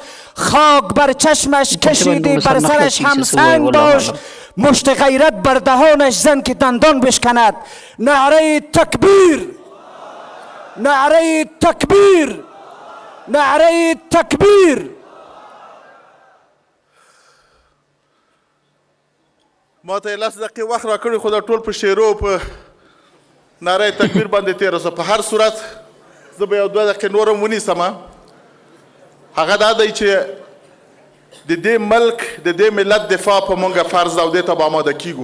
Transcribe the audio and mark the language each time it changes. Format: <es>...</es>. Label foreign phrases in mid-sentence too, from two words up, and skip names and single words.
<fa>خاک بر چشمش کشیدی بر سرش هم سنگ باش، مشت غیرت بر دهانش زن که دندان بشکند.</fa> <ur>نعره تکبیر، نعره تکبیر، نعره تکبیر.</ur> <ps>ما ته 10 دقیقې وخت راکړی، خو دا ټول په شعرو په</ps> <ur>نعره تکبیر</ur> <ps>باندې تېره سوه. په هر صورت زه به یو 2 دقیقې نور هم ونیسم. هغه دا دی چې د دې ملک د دې ملت دفاع په مونږه فرض ده او دې ته به آماده کیږو.</ps>